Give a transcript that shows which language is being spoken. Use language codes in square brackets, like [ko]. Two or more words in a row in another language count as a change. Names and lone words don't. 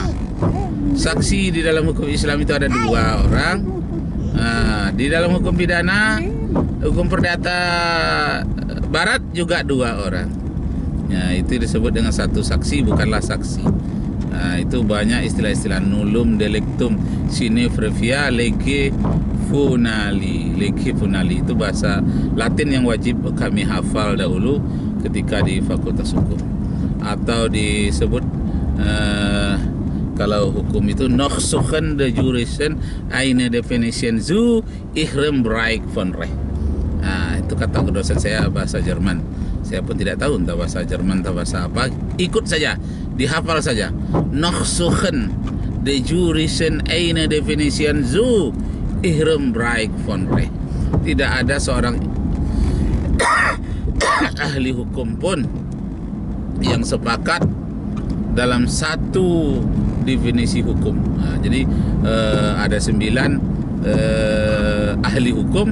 [id] Saksi di dalam hukum Islam itu ada 2 orang. Di dalam hukum pidana, hukum perdata Barat juga 2 orang. Ya, itu disebut dengan satu saksi, bukanlah saksi. Itu banyak istilah-istilah [la] nullum delictum sine previa lege funali. Lege funali [id] itu bahasa Latin yang wajib kami hafal dahulu ketika di Fakultas Hukum. Atau disebut kalau hukum itu [de] noch suchen de juristen eine definition zu ihrem Bereich von Recht. [id] Itu kata dosen saya bahasa Jerman. Saya pun tidak tahu entah bahasa Jerman atau bahasa apa. Ikut saja, dihafal saja. [de] Noch suchen de juristen eine definition zu ihrem Bereich von Recht. [id] Tidak ada seorang ahli hukum pun yang sepakat dalam satu definisi hukum. Jadi ada 9 ahli hukum.